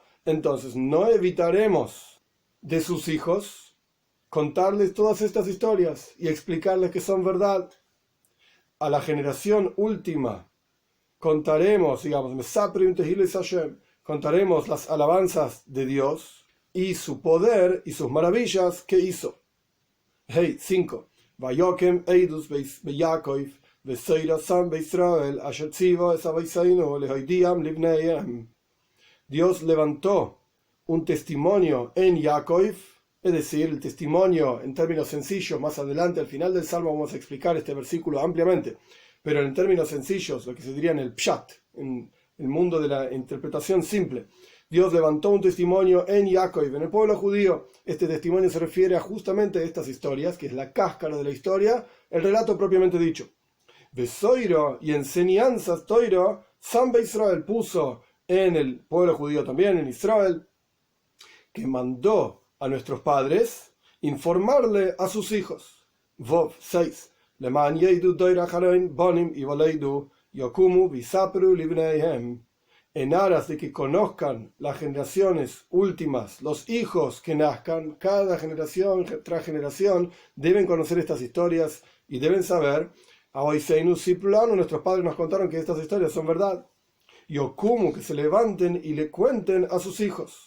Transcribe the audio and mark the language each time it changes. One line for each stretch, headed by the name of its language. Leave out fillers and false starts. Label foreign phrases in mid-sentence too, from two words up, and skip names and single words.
Spanish: Entonces no evitaremos de sus hijos contarles todas estas historias y explicarles que son verdad. A la generación última contaremos, digamos, contaremos las alabanzas de Dios y su poder y sus maravillas que hizo. Hey, 5.
Hebrew: ויקם עדות ביעקב ותורה שם בישראל אשר צוה את אבותינו להודיעם לבניהם.
Spanish: Dios levantó un testimonio en Jacob, es decir, el testimonio en términos sencillos. Más adelante, al final del Salmo, vamos a explicar este versículo ampliamente, pero en términos sencillos, lo que se diría en el Pshat, en el mundo de la interpretación simple. Dios levantó un testimonio en Jacob, en el pueblo judío. Este testimonio se refiere a justamente estas historias, que es la cáscara de la historia, el relato propiamente dicho. Besoiro, y enseñanzas Toiro,
Hebrew: שם בישראל
Spanish: puso en el pueblo judío también, en Israel, que mandó a nuestros padres informarle a sus hijos. Vov 6.
Hebrew: למען ידעו דור אחרון בנים יולדו יקמו ויספרו לבניהם,
Spanish: en aras de que conozcan las generaciones últimas, los hijos que nazcan, cada generación tras generación, deben conocer estas historias y deben saber, nuestros padres nos contaron que estas historias son verdad, y Okumu, que se levanten y le cuenten a sus hijos.